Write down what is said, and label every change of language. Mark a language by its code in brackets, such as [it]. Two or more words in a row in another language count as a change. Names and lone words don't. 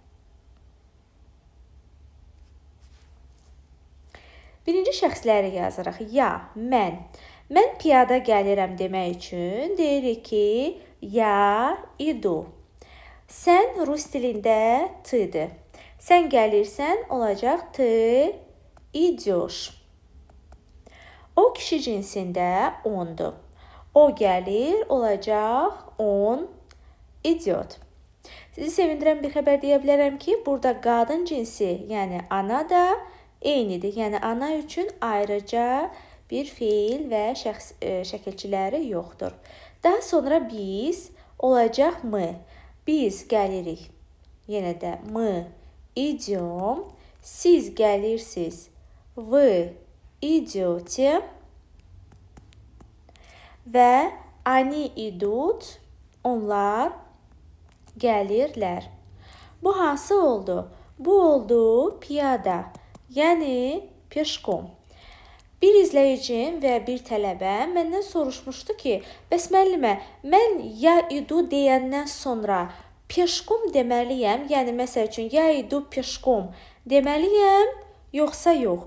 [az] Birinci şəxsləri yazırıq. Ya, mən. Mən piyada gəlirəm demək üçün deyirik ki, [ru] я иду. [az] Sən rus dilində t'dir. Sən gəlirsən olacaq [ru] ты идешь. [az] O kişi cinsində ondur. O gəlir olacaq [ru] он идет. [az] Sizi sevindirən bir xəbər deyə bilərəm ki, burada qadın cinsi, yəni ana da eynidir. Yəni ana üçün ayrıca bir feil və şəkilçiləri yoxdur. Daha sonra biz olacaq mı. Biz gəlirik. Yenə də [ru] мы идем. [az] Siz gəlirsiniz. [ru] Вы идете. Və они идут. [az] Onlar gəlirlər. Bu hansı oldu? Bu oldu piyada. Yəni peşkom. Bir izləyicim və bir tələbəm məndən soruşmuşdu ki, bəs müəllimə, mən [ru] я иду [az] deyəndən sonra peşkom deməliyəm, yəni məsəl üçün [ru] я иду пешком [az] deməliyəm, yoxsa yox.